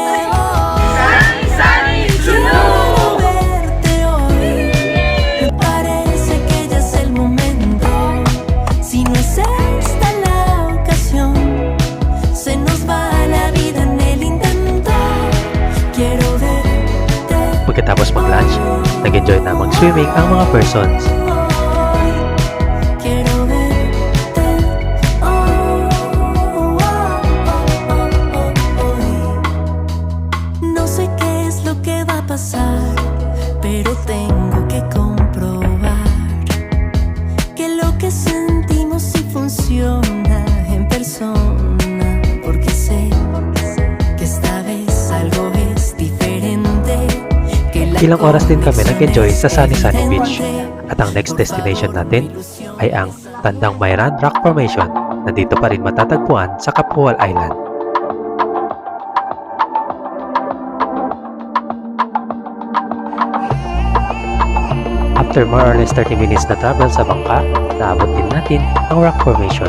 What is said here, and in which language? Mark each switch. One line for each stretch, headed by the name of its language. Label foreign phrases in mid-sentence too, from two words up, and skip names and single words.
Spanish: Quiero verte hoy. Me parece que ya es el momento. Si no es esta la ocasión, se nos va la vida en el intento. Quiero verte
Filipino: Pagkatapos mag-lunch, nag-enjoy na mag-swimming ang mga persons.
Spanish: hoy. Quiero verte hoy. No sé qué es lo que va a pasar, pero tengo que comprobar que lo que sentimos sí funciona en persona, porque sé que esta vez algo es diferente, que la
Filipino: Ilang oras din kami nag-enjoy sa Sunny
Spanish: conexión
Filipino: Sunny
Spanish: es
Filipino: Beach.
Spanish: evidente.
Filipino: At ang
English: next destination
Filipino: natin ay ang Tandang Mayran Rock Formation na dito pa rin matatagpuan sa Kapual Island.
English: After more or less 30 minutes
Filipino: na travel sa bangka, naabot din natin ang rock formation.